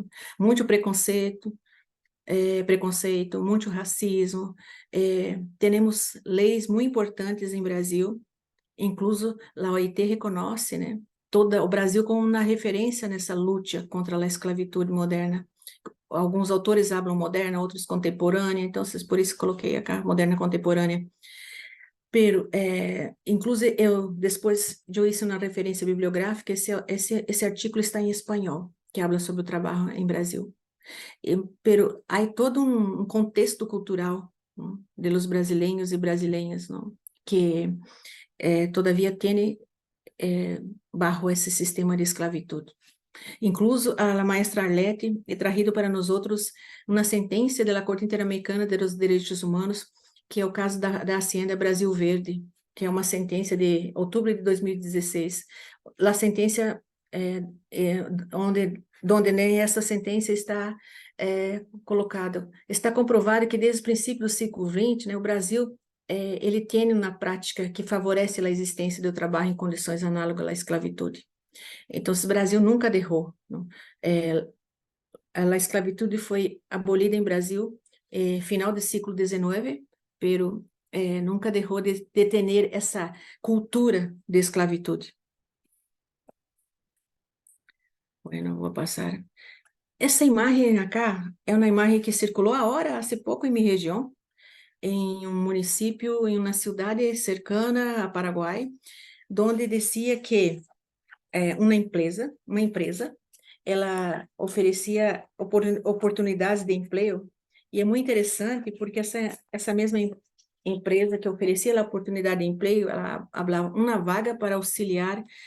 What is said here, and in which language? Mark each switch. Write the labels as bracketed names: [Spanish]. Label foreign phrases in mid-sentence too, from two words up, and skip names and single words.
[Portuguese] Muito preconceito, muito racismo, temos leis muito importantes em Brasil, incluso a OIT reconhece, né, o Brasil como uma referência nessa luta contra a esclavitud moderna. Alguns autores falam moderna, outros contemporânea, então por isso coloquei aqui moderna contemporânea. [Spanish] Pero, incluso [Portuguese] depois eu hice uma referência bibliográfica, esse artigo está em espanhol, que habla sobre o trabalho em Brasil. Pero há todo um contexto cultural, não, de los brasileiros e brasileiras, não, que todavia tem bajo esse sistema de esclavitud. Incluso a maestra Arlete ha trazido para nós uma sentença da Corte Interamericana dos Direitos Humanos, que é o caso da Hacienda Brasil Verde, que é uma sentença de outubro de 2016. A sentença, onde nessa sentença está colocado, está comprovado que desde o princípio do século XX, né, o Brasil ele tem uma prática que favorece a existência do trabalho em condições análogas à esclavitud. Então, o Brasil nunca derrou. A esclavitud foi abolida em Brasil final do século XIX, pero nunca derrou de ter essa cultura de esclavitud. Bueno, vou passar. Essa imagem acá é uma imagem que circulou agora, há pouco, em minha região, em um município, em uma cidade cercana a Paraguai, onde dizia que uma empresa, ela oferecia oportunidades de emprego, e é muito interessante porque essa mesma empresa que oferecia a oportunidade de emprego, ela falava uma vaga para auxiliar